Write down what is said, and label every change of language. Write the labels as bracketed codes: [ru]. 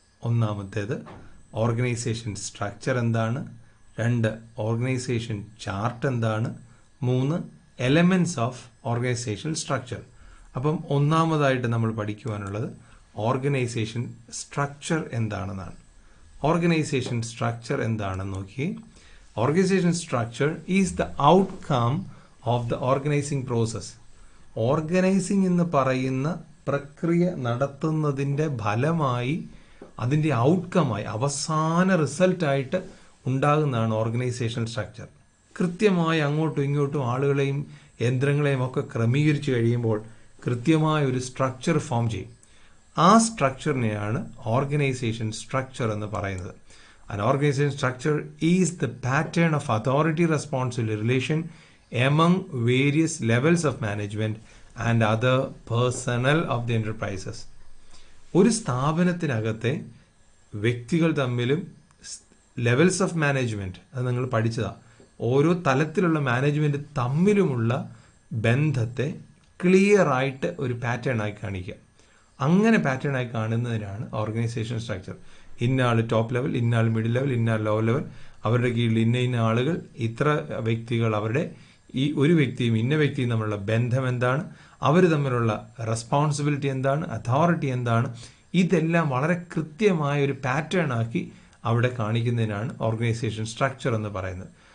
[ml] ഒന്നാമത്തേത് organisation structure എന്താണ്, 2 organisation chart എന്താണ്, 3 എലമെൻറ്റ്സ് ഓഫ് ഓർഗനൈസേഷൻ സ്ട്രക്ചർ. അപ്പം ഒന്നാമതായിട്ട് നമ്മൾ പഠിക്കുവാനുള്ളത് ഓർഗനൈസേഷൻ സ്ട്രക്ചർ എന്താണെന്നാണ്. ഓർഗനൈസേഷൻ സ്ട്രക്ചർ എന്താണെന്ന് നോക്കിയേ. [en] Organization structure is the outcome of the organizing process. [ml] Organising എന്ന് പറയുന്ന പ്രക്രിയ നടത്തുന്നതിൻ്റെ ഫലമായി, അതിൻ്റെ ഔട്ട്കമായി, അവസാന റിസൾട്ടായിട്ട് ഉണ്ടാകുന്നതാണ് ഓർഗനൈസേഷൻ സ്ട്രക്ചർ. കൃത്യമായി അങ്ങോട്ടും ഇങ്ങോട്ടും ആളുകളെയും യന്ത്രങ്ങളെയും ഒക്കെ ക്രമീകരിച്ച് കഴിയുമ്പോൾ കൃത്യമായ ഒരു സ്ട്രക്ചർ ഫോം ചെയ്യും. ആ സ്ട്രക്ചറിനെയാണ് ഓർഗനൈസേഷൻ സ്ട്രക്ചർ എന്ന് പറയുന്നത്. [en] An organization structure is the pattern of authority-responsibility relation among various levels of management and other personnel of the enterprises. [ml] ഒരു സ്ഥാപനത്തിനകത്തെ വ്യക്തികൾ തമ്മിലും ലെവൽസ് ഓഫ് മാനേജ്മെൻറ്റ്, അത് നിങ്ങൾ പഠിച്ചതാണ്. ഓരോ തലത്തിലുള്ള മാനേജ്മെൻറ്റ് തമ്മിലുമുള്ള ബന്ധത്തെ ക്ലിയറായിട്ട് ഒരു പാറ്റേണായി കാണിക്കുക. അങ്ങനെ പാറ്റേണായി കാണുന്നതിനാണ് ഓർഗനൈസേഷൻ സ്ട്രക്ചർ. ഇന്ന ആൾ ടോപ്പ് ലെവൽ, ഇന്ന ആൾ മിഡിൽ ലെവൽ, ഇന്ന ആൾ ലോ ലെവൽ, അവരുടെ കീഴിൽ ഇന്ന ആളുകൾ, ഇത്ര വ്യക്തികൾ, അവരുടെ ഈ ഒരു വ്യക്തിയും ഇന്ന വ്യക്തിയും തമ്മിലുള്ള ബന്ധം എന്താണ്, അവർ തമ്മിലുള്ള റെസ്പോൺസിബിലിറ്റി എന്താണ്, അതോറിറ്റി എന്താണ്, ഇതെല്ലാം വളരെ കൃത്യമായ ഒരു പാറ്റേൺ ആക്കി അവിടെ കാണിക്കുന്നതിനാണ് ഓർഗനൈസേഷൻ സ്ട്രക്ചർ എന്ന് പറയുന്നത്.